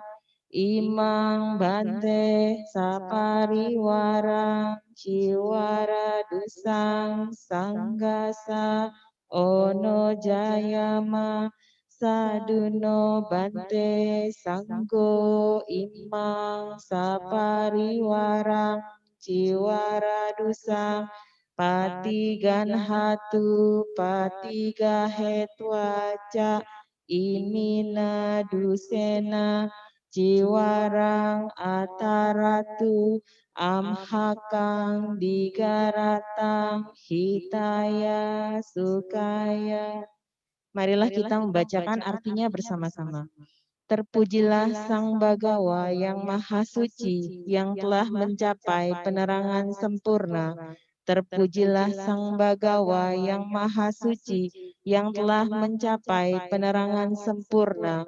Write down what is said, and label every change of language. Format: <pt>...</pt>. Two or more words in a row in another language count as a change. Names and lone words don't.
<pi>Imang bante sapariwara ciwara dusang sanggasa ono jayama saduno bante sanggo imang sapariwara ciwara dusang patigan hatu patiga hetwaca imina dusena ciwarang ataratu amhakang digaratang hitaya sukaya.</pi> <id>Marilah kita membacakan artinya bersama-sama. Terpujilah Sang Bagawa yang Maha Suci, yang telah mencapai penerangan sempurna. Terpujilah Sang Bagawa yang Maha Suci, yang telah mencapai penerangan sempurna.</id>